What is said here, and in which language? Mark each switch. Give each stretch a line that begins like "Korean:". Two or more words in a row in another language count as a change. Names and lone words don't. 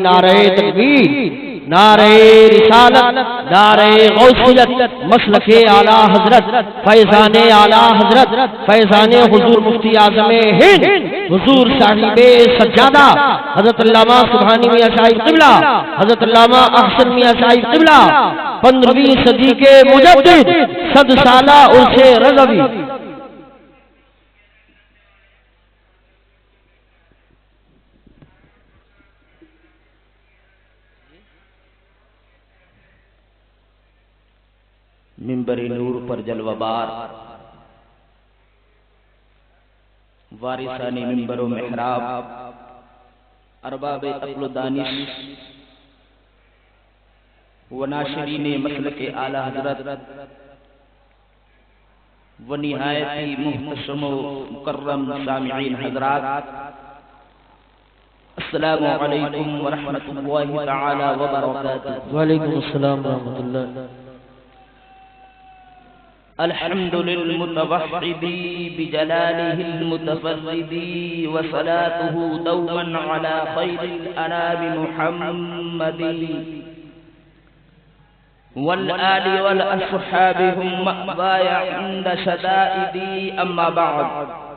Urdu: نعرہ تکبیر، نعرہ رسالت، نعرہ غوثیت، مسلک اعلیٰ حضرت، فیضان اعلیٰ حضرت، فیضان حضور مفتی اعظم ہند حضور صاحب سجادہ حضرت علامہ سبحانی میاں صاحب قبلہ، حضرت علامہ احسن میاں صاحب قبلہ 15ویں صدی کے مجدد 100 سالہ عرص رضوی۔ منبر نور پر جلوہ بار، وارثان منبر و محراب، ارباب عقل و دانش و ناشرین مسلک اعلیٰ حضرت و نہایتی محتشم و مکرم سامعین حضرات،
Arabic: السلام علیکم ورحمۃ اللہ تعالی وبرکاتہ۔ وعلیکم السلام ورحمۃ اللہ۔ الحمد للمتوحد بجلاله المتفرد وصلاته دوما على خير الأنام محمد والآل والأصحاب هم مأواي عند شدائدي أما بعد